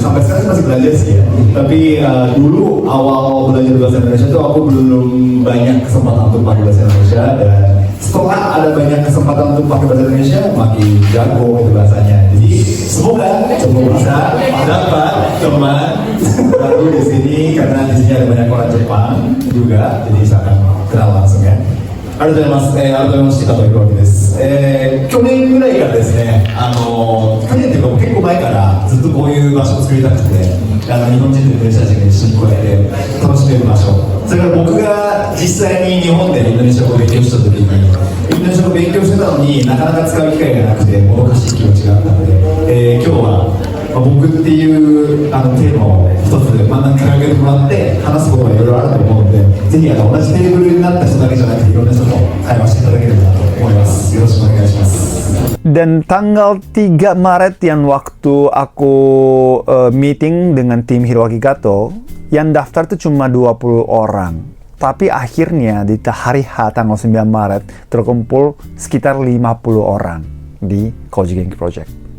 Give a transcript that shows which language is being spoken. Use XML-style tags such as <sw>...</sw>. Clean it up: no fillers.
<id>Sampai sekarang masih belajar sih ya. Tapi dulu awal belajar bahasa Indonesia itu aku belum banyak kesempatan untuk pakai bahasa Indonesia. Dan setelah ada banyak kesempatan untuk pakai bahasa Indonesia, makin jago itu bahasanya. Jadi semoga bisa dapat teman baru di sini, karena di sini ada banyak orang Jepang juga. Jadi saya akan kenal langsung ya.</id> <ja>ありがとうございます。改めまして、加藤弘明です。去年ぐらいからですね、去年というか結構前からずっとこういう場所を作りたくて、日本人とインドネシア人が一緒にこうやって楽しめる場所。それから僕が実際に日本でインドネシア語を勉強した時に、インドネシア語を勉強してたのになかなか使う機会がなくてもどかしい気持ちがあったので、今日は僕っていうテーマを一つ真ん中に挙げてもらって話すことがいろいろあると思うので、ぜひ同じテーブルになった人だけじゃなくていろんな人と会話していただければなと思います。よろしくお願いします。</ja> <id>Dan tanggal 3 Maret yang waktu aku meeting dengan tim Hiroaki Kato, yang daftar tuh cuma 20 orang. Tapi akhirnya di hari H tanggal 9 Maret terkumpul sekitar 50 orang di Koji Genki Project.</id>